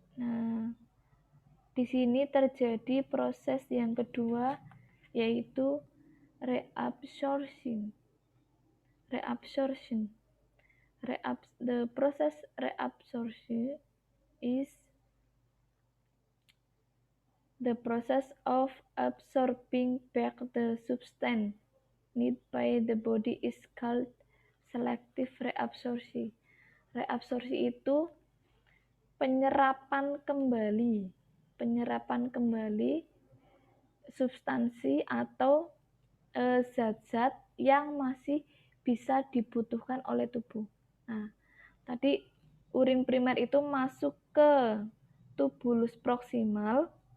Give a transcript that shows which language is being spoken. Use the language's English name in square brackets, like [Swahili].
[Indonesian] Nah, di sini terjadi proses yang kedua, yaitu reabsorption. [English] The process reabsorption is the process of absorbing back the substance needed by the body is called selective reabsorption. [Indonesian] Reabsorpsi itu penyerapan kembali substansi atau zat-zat yang masih bisa dibutuhkan oleh tubuh. Nah, tadi urin primer itu masuk ke tubulus proksimal.